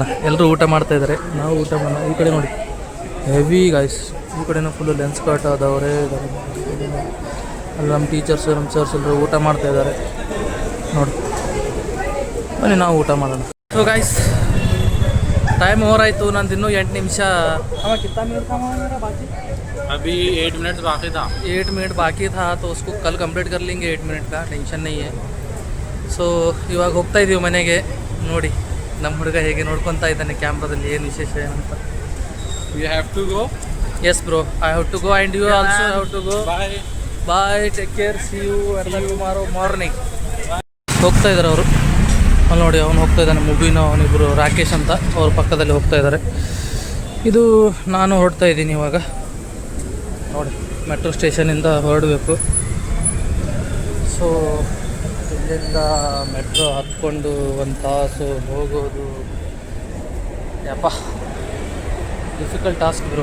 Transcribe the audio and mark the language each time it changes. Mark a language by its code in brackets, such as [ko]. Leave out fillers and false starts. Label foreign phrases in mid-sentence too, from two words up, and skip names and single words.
[kn] ಎಲ್ಲರೂ ಊಟ ಮಾಡ್ತಾಯಿದ್ದಾರೆ, ನಾವು ಊಟ ಮಾಡೋಣ. ಈ ಕಡೆ ನೋಡಿ [en] heavy guys, [kn] ಈ ಕಡೆನೂ [en] full lens cut [kn] ಆದವರೇ ಇದ್ದಾರೆ. ಅಲ್ಲಿ ನಮ್ಮ ಟೀಚರ್ಸು, ನಮ್ಮ ಸರ್ಸ್ ಎಲ್ಲರೂ ಊಟ ಮಾಡ್ತಾಯಿದ್ದಾರೆ ನೋಡಿ. ಬನ್ನಿ ನಾವು ಊಟ ಮಾಡೋಣ. [en] so guys, time over [kn] ಆಯಿತು. ನಂದು ಇನ್ನೂ 8 ನಿಮಿಷ. ಬಾಕಿ [hi] अभी 8 मिनट बाकी था. 8 मिनट बाकी था तो उसको कल कंप्लीट कर लेंगे 8 मिनट का ಟೆನ್ಷನ್ नहीं है. [kn] ಸೊ ಇವಾಗ ಹೋಗ್ತಾ ಇದ್ದೀವಿ ಮನೆಗೆ. ನೋಡಿ ನಮ್ಮ ಹುಡುಗ ಹೇಗೆ ನೋಡ್ಕೊತಾ ಇದ್ದಾನೆ ಕ್ಯಾಮ್ರಾದಲ್ಲಿ, ಏನು ವಿಶೇಷ ಏನಂತ. [en] You have to go. yes bro, I have to go and you also have to go. Bye. bye, take care, see you tomorrow morning. [kn] ಹೋಗ್ತಾ ಇದ್ದಾರೆ ಅವರು. ಅಲ್ಲಿ ನೋಡಿ ಅವನು ಹೋಗ್ತಾ ಇದ್ದಾನೆ, ಮುಬೀನ ಅವನಿಬ್ಬರು ರಾಕೇಶ್ ಅಂತ ಅವ್ರ ಪಕ್ಕದಲ್ಲಿ ಹೋಗ್ತಾ ಇದ್ದಾರೆ. ಇದು ನಾನು ಹೊರಡ್ತಾ ಇದ್ದೀನಿ ಇವಾಗ. ನೋಡಿ ಮೆಟ್ರೋ ಸ್ಟೇಷನಿಂದ ಹೊರಡಬೇಕು. ಸೊ ಇಲ್ಲಿಂದ ಮೆಟ್ರೋ ಹತ್ಕೊಂಡು 1 ತಾಸು ಹೋಗೋದು ಯಪ್ಪ, [en] difficult task bro.